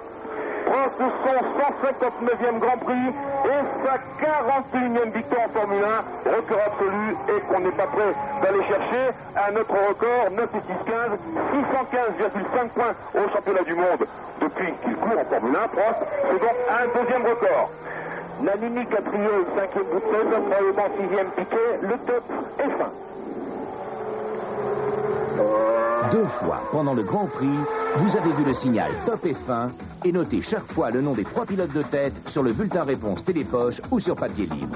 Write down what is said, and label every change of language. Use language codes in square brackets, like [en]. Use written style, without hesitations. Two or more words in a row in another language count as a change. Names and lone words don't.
[fr] Prost son 159e Grand Prix et sa 41e victoire en Formule 1, record absolu, et qu'on n'est pas prêt d'aller chercher un autre record, 9 et 6, 15, 615,5 points au championnat du monde depuis qu'il court en Formule 1. Prost, c'est donc un deuxième record. Nannini 4e, 5e bout de 16, probablement 6e Piquet, le top est fin. 2 fois pendant le Grand Prix, vous avez vu le signal top et fin et notez chaque fois le nom des 3 pilotes de tête sur le bulletin réponse télépoche ou sur papier libre.